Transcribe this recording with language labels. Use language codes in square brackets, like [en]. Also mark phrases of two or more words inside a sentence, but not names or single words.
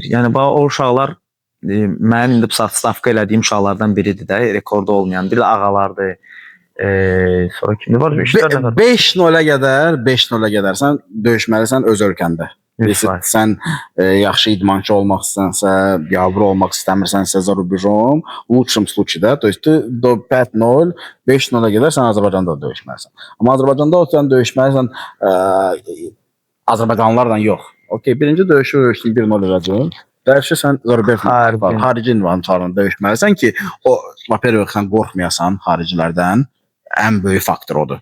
[az] Yəni o uşaqlar mənim indi stavka elədiyim uşaqlardan biridir də, rekorda olmayan. Biri ağalardır. Sonra kimdir var? 5-0-a qədər sən döyüşməlisən öz ölkəndə. Sən yaxşı idmançı olmaq istəsənsə, biabır olmaq istəmirsənsə [ru] за рубежом, в лучшем случае, то есть [az] do 5-0, 5-0-a qədər sən Azərbaycanda döyüşməlisən. Amma Azərbaycanda sən döyüşməlisən Azərbaycanlılarla yox. Okay, birinci döyüşdün 1-0 eləcək. Dərsi sən xarici idmançılarla döyüşməlisən ki, o vaperək sən qorxmayasan xaricilərdən. Ən böyük faktor odur.